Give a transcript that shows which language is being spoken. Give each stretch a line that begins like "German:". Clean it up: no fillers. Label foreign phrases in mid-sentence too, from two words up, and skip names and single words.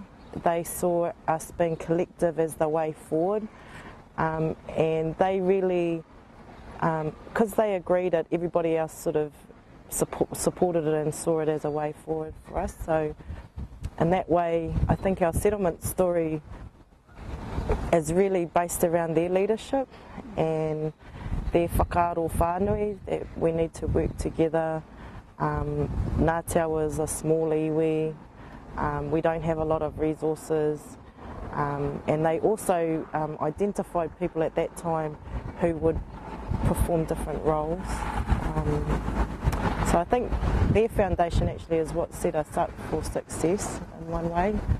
English: They saw us being collective as the way forward, and they really, because they agreed that everybody else sort of supported it and saw it as a way forward for us. So in that way, I think our settlement story is really based around their leadership and their
Māori: whakaaro whānui,
English: that we need to work together. Ngāti Awa is a small iwi, we don't have a lot of resources, and they also identified people at that time who would perform different roles. So I think their foundation actually is what set us up for success in one way.